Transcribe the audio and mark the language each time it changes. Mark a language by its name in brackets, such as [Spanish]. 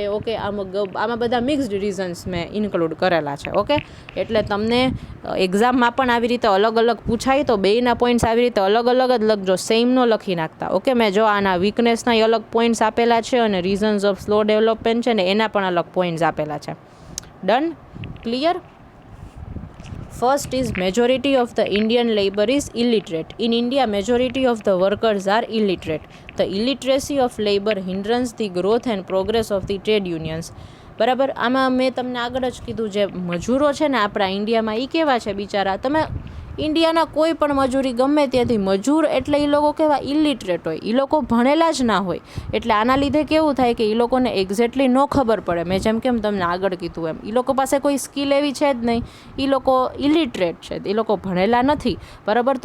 [Gujarati] Okay, આમાં બધા mixed reasons મેં ઇન્ક્લુડ કરેલા છે. ઓકે, એટલે તમને એક્ઝામમાં પણ આવી રીતે અલગ અલગ પૂછાય તો બેયના પોઈન્ટ્સ આવી રીતે અલગ અલગ જ લખજો, સેમ નો લખી નાખતા. ઓકે, મેં જો આના વીકનેસના અલગ પોઈન્ટ્સ આપેલા છે અને રીઝન્સ ઓફ સ્લો ડેવલપમેન્ટ છે ને એના પણ અલગ પોઈન્ટ્સ આપેલા છે. Done, clear. [English] First is majority of the Indian labor is illiterate. In India, majority of the workers are illiterate. The illiteracy of labor hinders the growth and progress of the trade unions. [Gujarati] બરાબર. આમાં મેં તમને આગળ જ કીધું, જે મજૂરો છે ને આપણા ઇન્ડિયામાં એ કેવા છે બિચારા, તમે ઇન્ડિયાના કોઈ પણ મજૂરી ગમે ત્યાંથી, મજૂર એટલે એ લોકો કેવા ઇલિટરેટ હોય, એ લોકો ભણેલા જ ના હોય. એટલે આના લીધે કેવું થાય કે એ લોકોને એક્ઝેક્ટલી ન ખબર પડે. મેં જેમ કેમ તમને આગળ કીધું એમ, એ લોકો પાસે કોઈ સ્કિલ એવી છે જ નહીં, એ લોકો ઇલિટરેટ છે, એ લોકો ભણેલા નથી, બરાબર.